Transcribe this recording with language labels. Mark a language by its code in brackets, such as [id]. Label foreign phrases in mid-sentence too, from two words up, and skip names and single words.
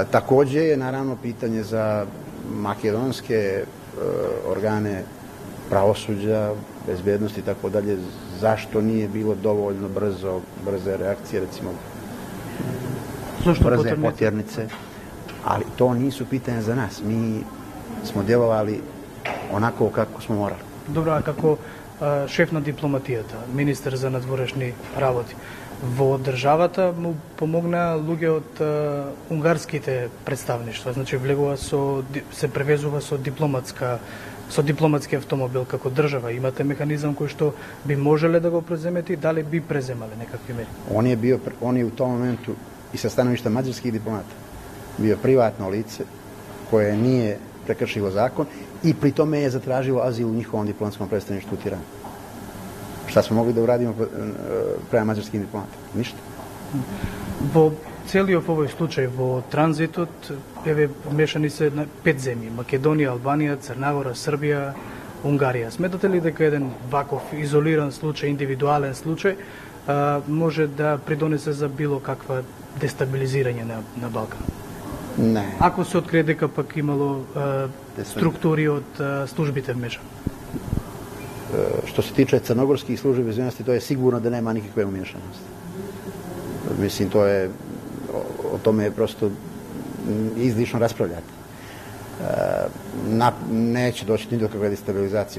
[sr] Takođe je naravno pitanje za makedonske organe pravosuđa, bezbednosti i tako dalje, zašto nije bilo dovoljno brze reakcije, recimo brze potjernice, ali to nisu pitanja za nas. Mi smo djelovali onako kako smo morali. [mk] Добро, а како шеф на дипломатијата, министер за надворешни работи, во државата му помогна луѓе од унгарските представништва, значи се превезува со дипломатски автомобил како држава. Имате механизам кој што би можеле да го преземете и дали би преземале некакви мери? [sr] On je u tom momentu i sa stanovišta mađarskih diplomata bio privatno lice koje nije prekršilo zakon i pri tome je zatražilo azil u njihovom diplomatskom predstavništvu u Tirani. Šta smo mogli da uradimo prema mađarskim diplomatama? Ništa. [mk] Во целиот овој случај во транзитот вмешани се 5 земји: Македонија, Албанија, Црна Гора, Србија, Унгарија. Сметате ли дека еден ваков изолиран случај, индивидуален случај може да придонесе за било каква дестабилизирање на Балкан? Не. Ако се открие дека пак имало структури од службите вмешани? [sr] Što se tiče crnogorskih službi bezbednosti, to je sigurno da nema nikakve umješanosti. Mislim, o tome je prosto izlišno raspravljati. Neće doći ni do kakve destabilizacije.